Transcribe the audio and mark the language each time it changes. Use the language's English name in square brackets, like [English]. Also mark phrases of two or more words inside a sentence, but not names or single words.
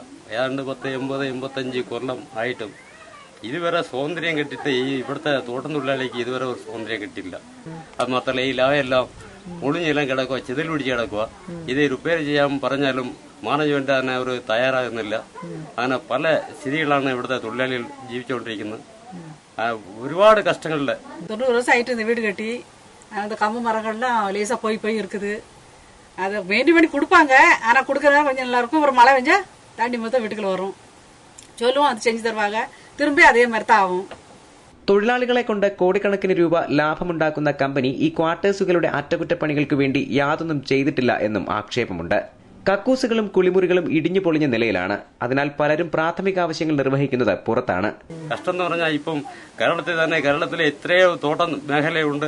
[Malayalam] ഏതാണ്ട് 85 കൊല്ലം ആയിട്ടും ഇതുവരെ സ്വാതന്ത്ര്യം കെട്ടിട്ട് ഇവിടുത്തെ തോട്ടം തൊഴിലാളിക്ക് ഇതുവരെ ഒരു സ്വാതന്ത്ര്യം കിട്ടില്ല. അത് മാത്രമല്ല ഈ ലാവയെല്ലാം ഒളിഞ്ഞെല്ലാം കിടക്കുക, ചിതൽ പിടിച്ച് കിടക്കുക. ഇത് റിപ്പയർ ചെയ്യാൻ പറഞ്ഞാലും മാനേജ്മെന്റ് തന്നെ അവർ തയ്യാറാകുന്നില്ല. അങ്ങനെ പല സ്ഥിതികളാണ് ഇവിടുത്തെ തൊഴിലാളികൾ ജീവിച്ചുകൊണ്ടിരിക്കുന്നത്. ഒരുപാട് കഷ്ടങ്ങളില് [Tamil] 90 வருஷம் ஆயிட்டு இந்த வீடு கட்டி. அந்த கம்பு மரங்கள்லாம் லேசா போய் இருக்குது. அதை வேண்டி வேண்டி கொடுப்பாங்க. ஆனா கொடுக்கறதா கொஞ்சம் நல்லா இருக்கும். ஒரு மழை பெஞ்சா தாண்டி மொத்தம் வீட்டுக்குள்ள வரும். சொல்லுவோம், அது செஞ்சு தருவாங்க. திரும்பி அதே மாதிரி தான் ஆகும். [Malayalam] തൊഴിലാളികളെ കൊണ്ട് കോടിക്കണക്കിന് രൂപ ലാഭമുണ്ടാക്കുന്ന കമ്പനി ഈ ക്വാർട്ടേഴ്സുകളുടെ അറ്റകുറ്റപ്പണികൾക്ക് വേണ്ടി യാതൊന്നും ചെയ്തിട്ടില്ല എന്നും ആക്ഷേപമുണ്ട്. കക്കൂസുകളും കുളിമുറികളും ഇടിഞ്ഞു പൊളിഞ്ഞ നിലയിലാണ്. അതിനാൽ പലരും പ്രാഥമിക ആവശ്യങ്ങൾ നിർവഹിക്കുന്നത് പുറത്താണ്. കഷ്ടം എന്ന് പറഞ്ഞാൽ ഇപ്പം കേരളത്തിലെ എത്രയോ തോട്ടം മേഖലയുണ്ട്.